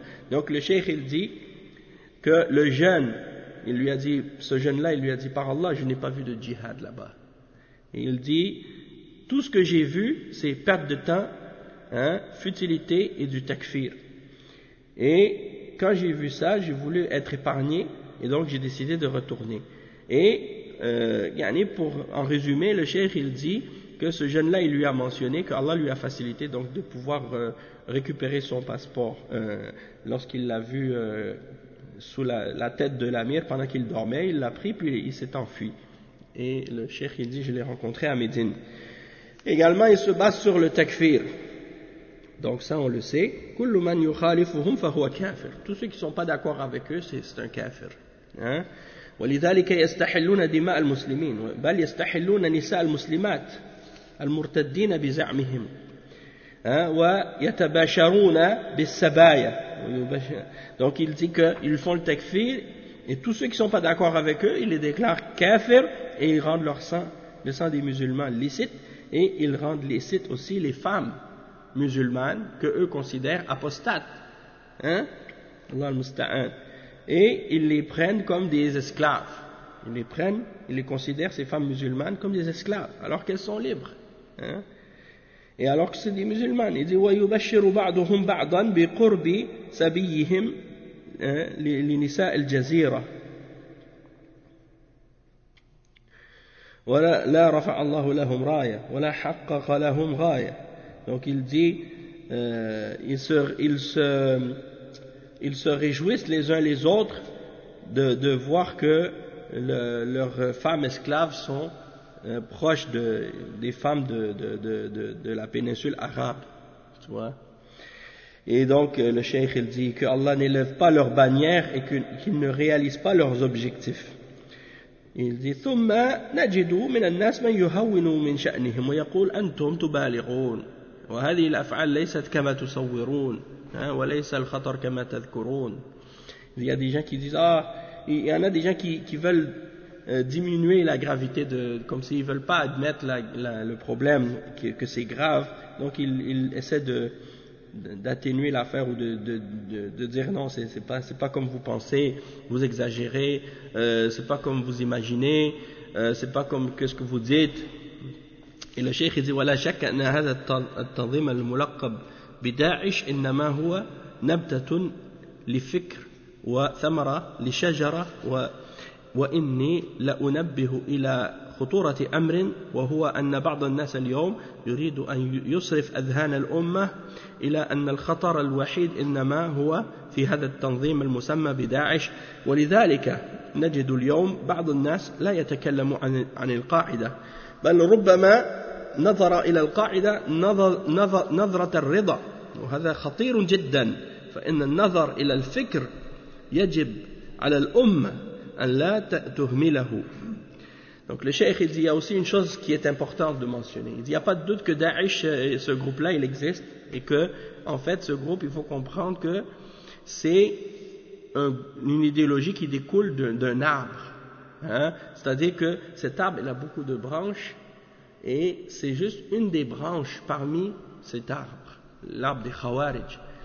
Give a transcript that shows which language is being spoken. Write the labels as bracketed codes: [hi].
[fr] Donc le cheikh il dit que le jeune, il lui a dit, ce jeune là il lui a dit par Allah je n'ai pas vu de djihad là-bas. Et il dit tout ce que j'ai vu c'est perte de temps, hein, futilité et du takfir. Et quand j'ai vu ça j'ai voulu être épargné et donc j'ai décidé de retourner. Et pour en résumer, le cheikh il dit que ce jeune là il lui a mentionné que Allah lui a facilité donc de pouvoir récupérer son passeport lorsqu'il l'a vu sous la tête de l'amir pendant qu'il dormait. Il l'a pris puis il s'est enfui et le cheikh il dit je l'ai rencontré à Médine. Également il se base sur le takfir, donc ça on le sait, [ar] كل من يخالفهم فهو كافر, [fr] tous ceux qui sont pas d'accord avec eux c'est un kafir, hein. [ar] ولذلك يستحلون دماء المسلمين بل يستحلون نساء المسلمات المرتدين بزعمهم ويتباشرون بالسبايا. [fr] Donc il dit qu'ils font le takfir et tous ceux qui ne sont pas d'accord avec eux ils les déclarent kafir et ils rendent leur sang, le sang des musulmans licite, et ils rendent licite aussi les femmes musulmanes que eux considèrent apostates, hein, Allah al-musta'an, et ils les prennent comme des esclaves, ils les considèrent ces femmes musulmanes comme des esclaves alors qu'elles sont libres, hein. Et alors que c'est des musulmans, il dit [ar] ويبشر بعضهم بعضا بقرب سبيهم لنساء الجزيرة ولا لا رفع الله لهم راية ولا حقق لهم غاية. [fr] Donc il dit ils se réjouissent les uns les autres de voir que leurs femmes esclaves sont proche des femmes de la péninsule arabe, tu vois. Et donc le cheikh il dit que Allah n'élève pas leur bannière et qu'ils ne réalisent pas leurs objectifs. Il dit [ar] ثم نجد من الناس من يهون من شأنهم ويقول أنتم تبالغون وهذه الأفعال ليست كما تصورون وليس الخطر كما تذكرون. [fr] Il y a des gens qui disent ah, il y en a des gens qui veulent diminuer la gravité de, comme s'ils ne veulent pas admettre le problème, que c'est grave, donc ils essaient d'atténuer l'affaire ou de dire non, c'est pas comme vous pensez, vous exagérez, c'est pas comme vous imaginez, c'est pas comme que ce que vous dites. Et le cheikh dit [ar] wala shakka anna hadha at-tanzim al-mulaqqab bi da'ish innama huwa nabtatun li fikr wa thamara li shajara wa وإني لأنبه إلى خطورة أمر، وهو أن بعض الناس اليوم يريد أن يصرف أذهان الأمة إلى أن الخطر الوحيد إنما هو في هذا التنظيم المسمى بداعش. ولذلك نجد اليوم بعض الناس لا يتكلم عن القاعدة، بل ربما نظر إلى القاعدة نظرة الرضا، وهذا خطير جدا. فإن النظر إلى الفكر يجب على الأمة أن لا تهمله. [fr] Donc le cheikh il dit, il y a aussi une chose qui est importante de mentionner. Il dit, il n'y a pas de doute que Daesh, ce groupe-là, il existe. Et que, en fait, ce groupe, il faut comprendre que c'est une idéologie qui découle d'un arbre. Hein? C'est-à-dire que cet arbre, il a beaucoup de branches. Et c'est juste une des branches parmi cet arbre, l'arbre des Khawarij.